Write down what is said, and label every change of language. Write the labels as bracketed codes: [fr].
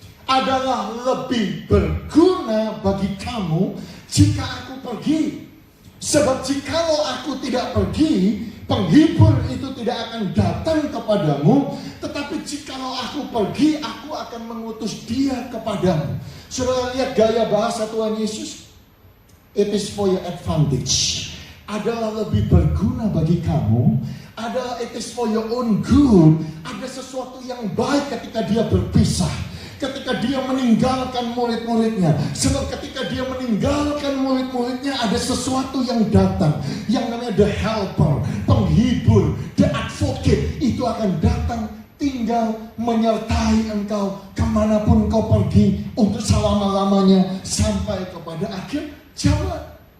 [id] adalah lebih berguna bagi kamu jika aku pergi. Sebab jikalau aku tidak pergi, penghibur itu tidak akan datang kepadamu. Tetapi jikalau aku pergi, aku akan mengutus dia kepadamu. Saudara lihat gaya bahasa Tuhan Yesus. [en] It is for your advantage. [id] Adalah lebih berguna bagi kamu. Adalah [en] it is for your own good. [id] Ada sesuatu yang baik ketika dia berpisah. Ketika dia meninggalkan murid-muridnya. Sebab ketika dia meninggalkan murid-muridnya, ada sesuatu yang datang, yang namanya [en] the helper, [id] penghibur, [en] the advocate. [id] Itu akan datang, tinggal menyertai engkau kemanapun kau pergi, untuk selama-lamanya sampai kepada akhir zaman.